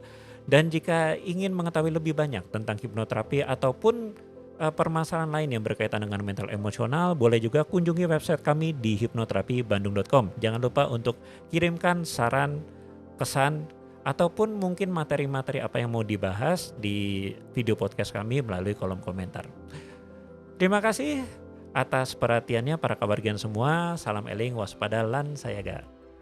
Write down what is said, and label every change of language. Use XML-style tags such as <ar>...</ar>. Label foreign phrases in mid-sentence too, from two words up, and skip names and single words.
<id>Dan jika ingin mengetahui lebih banyak tentang hipnoterapi ataupun permasalahan lain yang berkaitan dengan mental emosional, boleh juga kunjungi website kami di hipnoterapibandung.com. Jangan lupa untuk kirimkan saran, kesan, ataupun mungkin materi-materi apa yang mau dibahas di video podcast kami melalui kolom komentar. Terima kasih atas perhatiannya para kabargian semua.</id> <jv>Salam eling, waspada, lan sayaga.</jv>